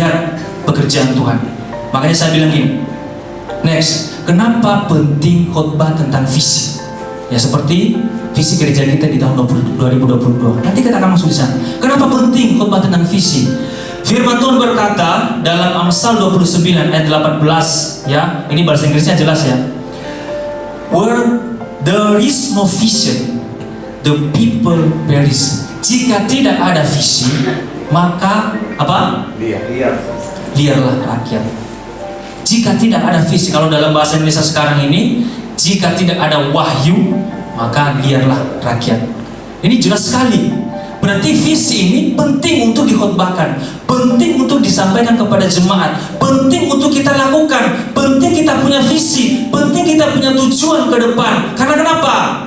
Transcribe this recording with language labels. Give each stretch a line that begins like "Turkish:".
Indonesian: Lihat pekerjaan Tuhan. Makanya saya bilang gini, next, kenapa penting khotbah tentang visi? Ya, seperti visi gereja kita di tahun 2022. Nanti kita akan masuk di sana. Kenapa penting khotbah tentang visi? Firman Tuhan berkata dalam Amsal 29 ayat 18, ya, ini bahasa Inggrisnya jelas ya.
English: Where there is no vision, the people perish.
Indonesian: Jika tidak ada visi, maka apa? Liarlah rakyat. Jika tidak ada visi, kalau dalam bahasa Indonesia sekarang ini, jika tidak ada wahyu, maka liarlah rakyat. Ini jelas sekali. Berarti visi ini penting untuk dikhotbahkan, penting untuk disampaikan kepada jemaat, penting untuk kita lakukan, penting kita punya visi, penting kita punya tujuan ke depan. Karena kenapa?